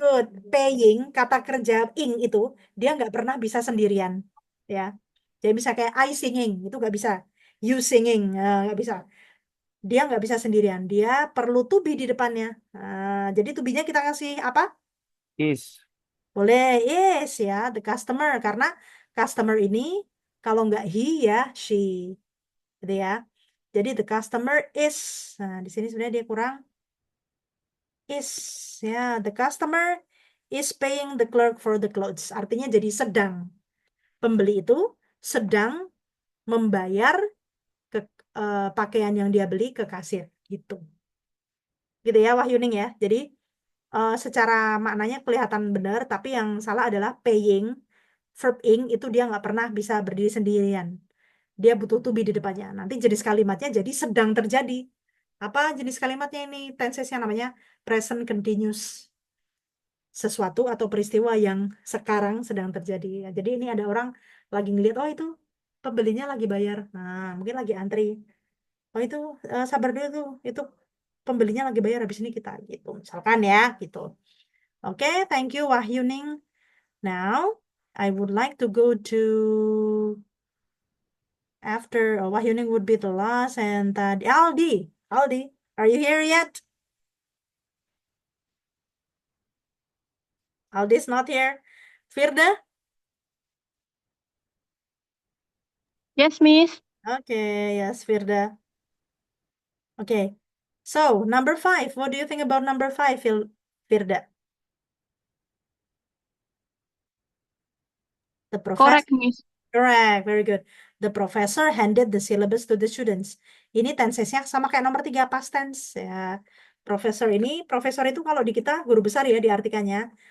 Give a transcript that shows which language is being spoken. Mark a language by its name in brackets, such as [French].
[Indonesian] good. Paying, kata kerja ing itu, dia nggak pernah bisa sendirian. Ya, jadi bisa kayak [English] I singing, [Indonesian] itu nggak bisa. [English] You singing, [Indonesian] nggak bisa. Dia nggak bisa sendirian. Dia perlu to be di depannya. Jadi to be-nya kita kasih apa? [English] is. [Indonesian] Boleh, is ya, the customer. Karena customer ini, kalau nggak he ya, she. Gitu ya. Jadi [English] the customer is. Nah, di sini sebenarnya dia kurang is ya, the customer is paying the clerk for the clothes. [Indonesian] Artinya jadi sedang. Pembeli itu sedang membayar ke pakaian yang dia beli ke kasir gitu. Gitu ya Wahyuning ya. Jadi secara maknanya kelihatan benar, tapi yang salah adalah paying, verb ing itu dia nggak pernah bisa berdiri sendirian. Dia butuh to be di depannya. Nanti jenis kalimatnya jadi sedang terjadi. Apa jenis kalimatnya ini? Tensesnya namanya present continuous. Sesuatu atau peristiwa yang sekarang sedang terjadi. Jadi ini ada orang lagi ngeliat, oh itu pembelinya lagi bayar. Nah, mungkin lagi antri. Oh itu sabar dulu tuh, itu pembelinya lagi bayar habis ini kita gitu. Misalkan ya, gitu. [English] Oke, thank you Wahyuning. Now, I would like to go to after Wahyuning would be the last and tadi Aldi. Aldi, are you here yet? Aldi's not here. Firda? Yes, Miss. Okay, yes, Firda. Okay. So, number 5. What do you think about number 5, Firda? The professor. Correct, Miss. Correct, very good. The professor handed the syllabus to the students. [Indonesian] Ini tensesnya sama kayak nomor 3, past tense ya. Profesor itu kalau di kita guru besar ya diartikannya.